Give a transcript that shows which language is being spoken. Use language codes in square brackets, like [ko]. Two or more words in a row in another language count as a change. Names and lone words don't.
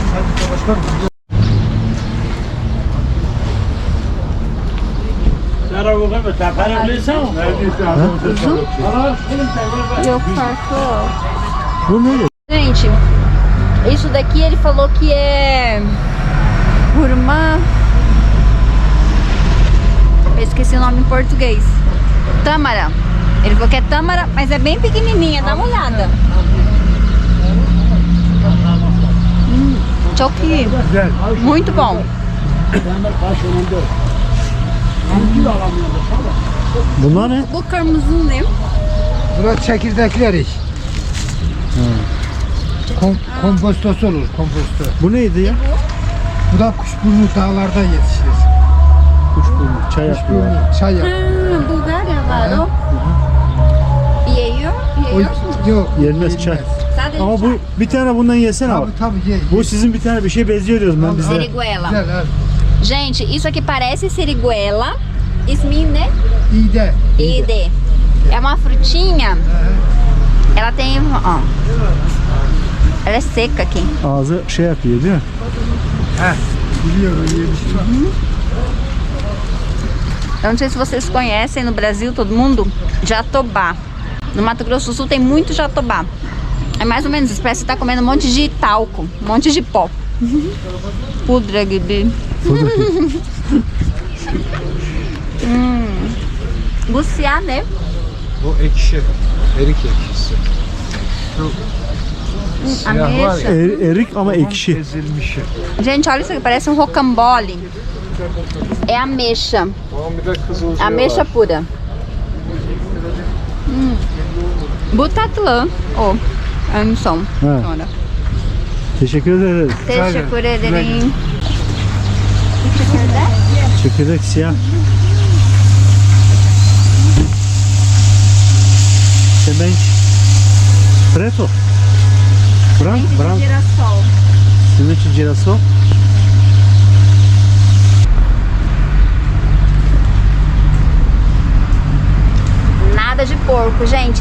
[pt] Gente, isso daqui ele falou que é hurma. Eu esqueci o nome em português. Tâmara. Ele falou que é tâmara, mas é bem pequenininha. Dá uma olhada. [tr] Çok iyi. [pt] Muito bom. [tr] Bunlar ne? Bu kırmızı ne? Burası çekirdekler iş. Kompostosu olur, komposto. Bu neydi ya? Bu da kuşburnu dağlarda yetişir. Kuşburnu. Çay yapıyorlar. Kuşburnu, çay yap. Bulgarya var o. Yiyorsunuz. Yok, Yenmez çay. Sadece Ama bu bir tane bundan yesene bak. tabii ye. Bu sizin bir tane bir şey benziyor diyoruz ben bizde. [pt] Siriguela. [tr] Güzel abi. [pt] Gente, isso aqui parece siriguela. [tr] İsmi ne? İğde. [pt] Ide. É uma frutinha. Ela tem, ó. Ela é seca aqui. [tr] Ağzı şey yapıyor değil mi? Heh, biliyorum yemiştim. [pt] Eu não sei se vocês conhecem no Brasil, todo mundo, jatobá. No Mato Grosso do Sul tem muito jatobá. É mais ou menos isso, parece que tá comendo um monte de talco, um monte de pó. [tr] Pudra gibi. Gusya ne? Bu ekşi. Erik ekşisi. [pt] Ameixa. [tr] Erik ama ekşi. Ezilmişi. [pt] Gente, olha isso aqui, parece um rocambole. É ameixa. [tr] Bir de kızılcığı [pt] Ameixa [tr] var. pura. Bu tatlı. O. En son. Ha. Sonra. Teşekkür ederiz. Teşekkür ederim. Çekirdek. Çekirdek siyah. [pt] Semente. Preto. Branco. Branco. Girassol. Semente de girassol. Nada de porco, gente.